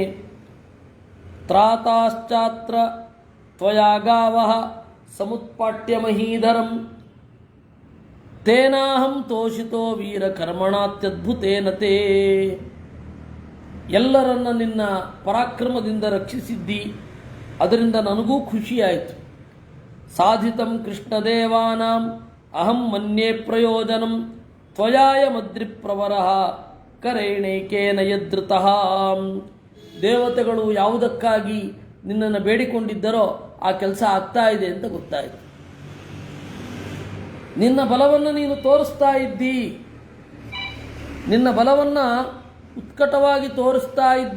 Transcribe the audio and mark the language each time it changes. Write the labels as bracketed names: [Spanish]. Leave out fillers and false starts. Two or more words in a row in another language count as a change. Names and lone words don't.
[Sanskrit] ತ್ರಾತಾಶ್ಚಾತ್ರ ತ್ವಯಾಗಾವಃ ಸಮುತ್ಪಾಟ್ಯ ಮಹೀಧರಂ ತೇನಾಹಂ ತೋಷಿತೋ ವೀರ ಕರ್ಮಣಾತ್ಯದ್ಭುತೇನ ತೇ. [Kannada] ಎಲ್ಲರನ್ನ ನಿನ್ನ ಪರಾಕ್ರಮದಿಂದ ರಕ್ಷಿಸಿದ್ದಿ, ಅದರಿಂದ ನನಗೂ ಖುಷಿಯಾಯಿತು. [Sanskrit] ಸಾಧಿತಂ ಕೃಷ್ಣದೇವಾನಾಂ ಅಹಂ ಮನ್ಯೇ ಪ್ರಯೋಜನಂ ತ್ವಯಾಯ ಮದ್ರಿಪ್ರವರಃ ಕರೇಣೇಕೇನ ಯದೃತಃ. [Kannada] ದೇವತೆಗಳು ಯಾವುದಕ್ಕಾಗಿ ನಿನ್ನನ್ನು ಬೇಡಿಕೊಂಡಿದ್ದರೋ ಆ ಕೆಲಸ ಆಗ್ತಾ ಇದೆ ಅಂತ ಗೊತ್ತಾಯಿತು. ನಿನ್ನ ಬಲವನ್ನು ನೀನು ತೋರಿಸ್ತಾ ಇದ್ದಿ, ನಿನ್ನ ಬಲವನ್ನು ಉತ್ಕಟವಾಗಿ ತೋರಿಸ್ತಾ ಇದ್ದಿ.